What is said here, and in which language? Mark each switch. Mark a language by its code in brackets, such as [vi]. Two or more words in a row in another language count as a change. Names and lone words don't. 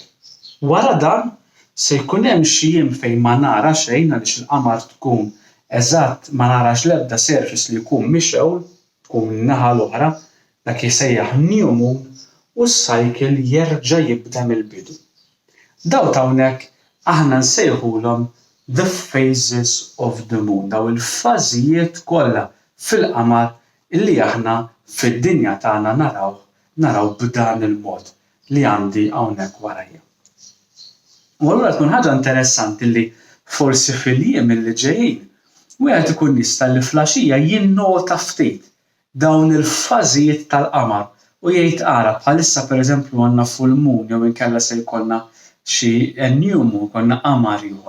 [mt] Wara dan se jkun hemm xi jiem fejn ma nara xejn għaliex il-qamar tkun eżatt ma narax l-ebda surface li jkun mixewl, tkun in-naħa l-oħra, dak jisejjaħ [en] new moon [mt] u s-cycle jerġa' jibda mill-bidu. Daw ta' hawnhekk aħna nsejħulhom [en] the phases of the moon, [mt] daw il-fażijiet kollha fil-qamar illi aħna fid-dinja tagħna naraw b'dan il-mod li għandi hawnhekk warajja. U allura tkun ħaġa interessanti li forsi fil-jiem li ġejjin wieħed ikun jista' li flaxija jinnota ftit dawn il-fażijiet tal-qamar u jgħid ara bħalissa pereżempju għandna [en] full moon [mt] jew inkella se jkollna xi [en] new moon, [mt] konna qamar ieħor.